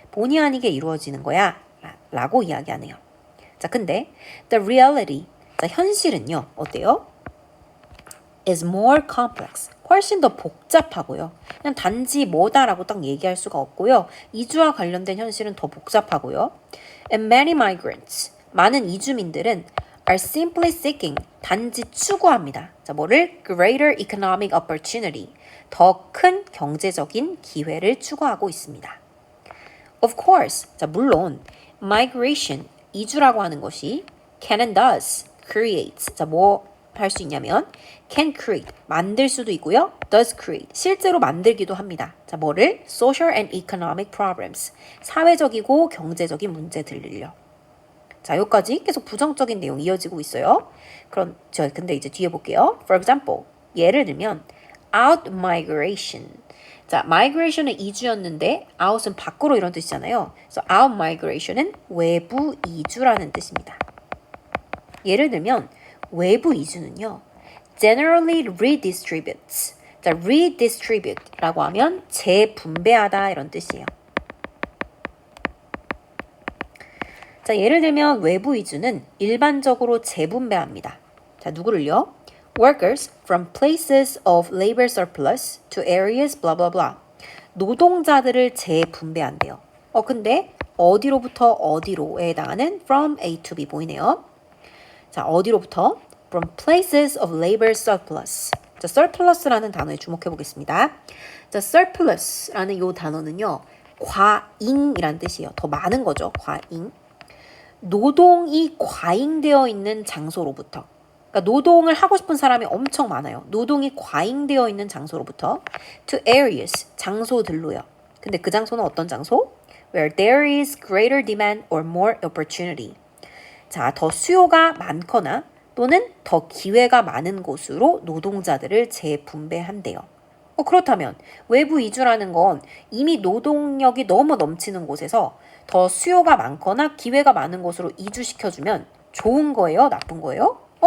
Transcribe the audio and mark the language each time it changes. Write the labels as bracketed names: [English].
[Korean] 본의 아니게 이루어지는 거야. 라고 이야기하네요. 자, 근데 the reality, 자, 현실은요. [English] 어때요? is more complex. [Korean] 훨씬 더 복잡하고요. 그냥 단지 뭐다라고 딱 얘기할 수가 없고요. 이주와 관련된 현실은 더 복잡하고요. [English] And many migrants, 많은 이주민들은 are simply seeking, 단지 추구합니다. [Korean] 자, 뭐를? Greater economic opportunity, 더 큰 경제적인 기회를 추구하고 있습니다. Of course, 자, 물론 migration, 이주라고 하는 것이 can and does, create, 자, 뭐 할 수 있냐면 can create, 만들 수도 있고요. does create, 실제로 만들기도 합니다. 자, 뭐를? [English] social and economic problems, 사회적이고 경제적인 문제들을요. [Korean] 자, 여기까지 계속 부정적인 내용이 이어지고 있어요. 그럼 근데 이제 뒤에 볼게요. [English] For example, 예를 들면 out migration. [Korean] 자, migration은 이주였는데 out은 밖으로 이런 뜻이잖아요. 그래서 out migration은 외부 이주라는 뜻입니다. 예를 들면 외부 이주는요. [English] generally redistributes. [Korean] 자, redistribute라고 하면 재분배하다 이런 뜻이에요. 자, 예를 들면 외부 이주는 일반적으로 재분배합니다. 자, 누구를요? [English] Workers from places of labor surplus to areas blah blah blah. [Korean] 노동자들을 재분배한대요. 근데 어디로부터 어디로에 해당하는 from A to B 보이네요. 자, 어디로부터? [English] From places of labor surplus. [Korean] 자, surplus라는 단어에 주목해 보겠습니다. 자, surplus라는 이 단어는요. 과잉이란 뜻이에요. 더 많은 거죠. 과잉. 노동이 과잉되어 있는 장소로부터. 그러니까 노동을 하고 싶은 사람이 엄청 많아요. 노동이 과잉되어 있는 장소로부터 to areas, 장소들로요. 근데 그 장소는 어떤 장소? [English] Where there is greater demand or more opportunity. [Korean] 자, 더 수요가 많거나 또는 더 기회가 많은 곳으로 노동자들을 재분배한대요. 그렇다면 외부 이주라는 건 이미 노동력이 너무 넘치는 곳에서 더 수요가 많거나 기회가 많은 곳으로 이주시켜주면 좋은 거예요? 나쁜 거예요?